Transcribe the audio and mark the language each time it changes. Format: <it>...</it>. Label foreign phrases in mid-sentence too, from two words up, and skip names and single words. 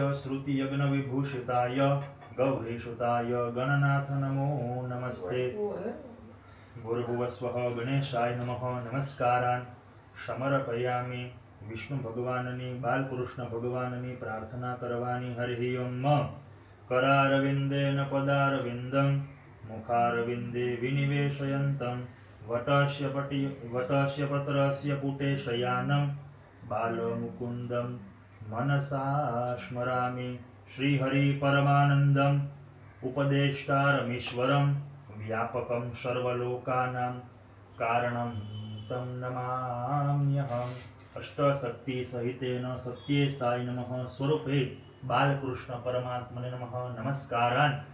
<sa>श्रुतियज्ञविभूषिताय गौरीसुताय गणनाथ नमो नमस्ते भूर्भुवस्वः गणेशाय नमः नमस्कारान् समर्पयामि</sa> <gu>વિષ્ણુ ભગવાનની બાલકૃષ્ણ ભગવાનની પ્રાર્થના કરવાની</gu> <sa>हरिः ओम करारविन्देन पदारविन्दं मुखारविन्दे विनिवेशयन्तं वटस्य पत्रस्य पुटे शयानं बालमुकुन्दं मनसा स्मरामि श्रीहरि परमानन्दम उपदेष्टारमीश्वरम व्यापकम सर्वलोकानां कारणम तम नमाम्यहम. अष्टशक्ति सहितेन सत्ये साई नमः स्वरूपे बालकृष्ण परमात्मने नमः नमस्कारान.</sa>